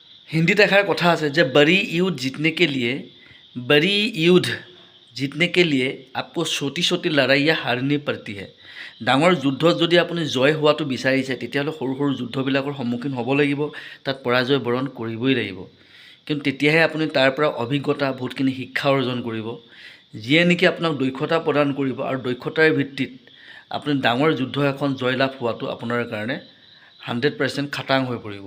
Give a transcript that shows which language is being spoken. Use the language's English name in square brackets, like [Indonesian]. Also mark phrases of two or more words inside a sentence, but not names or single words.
[Assamese] হিন্দী এষাৰ কথা আছে যে [Hindi] बड़ी युद्ध जीतने के लिए आपको छोटी छोटी लड़ाइयाँ हारनी पड़ती है। [Assamese] डाঙर युद्धत যদি আপুনি জয় হোৱাটো বিচাৰিছে তেতিয়াহ'লে সৰু সৰু যুদ্ধবিলাকৰ সন্মুখীন হ'ব লাগিব, তাত পৰাজয় বৰণ কৰিবই লাগিব। কিন্তু তেতিয়াহে আপুনি তাৰ পৰা অভিজ্ঞতা বহুতখিনি শিক্ষা অৰ্জন কৰিব, যিয়ে নেকি আপোনাক দক্ষতা প্ৰদান কৰিব আৰু দক্ষতাৰ ভিত্তিত আপুনি ডাঙৰ যুদ্ধ এখন জয়লাভ হোৱাটো আপোনাৰ কাৰণে 100% খাটাং হৈ পৰিব।